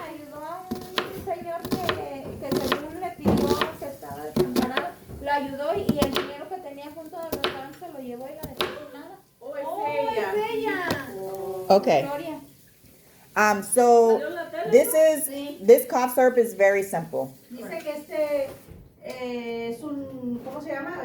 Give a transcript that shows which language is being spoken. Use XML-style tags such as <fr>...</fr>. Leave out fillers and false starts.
<es>Ayudó a un señor que según le pidió que estaba desamparado. Lo ayudó y el dinero que tenía junto al restaurante se lo llevó y la dejó sin nada. Oh, es ella. Okay. Gloria.</es> <en>So this cough syrup is very simple.</en> <es>dice que este es un, ¿cómo se llama?</es>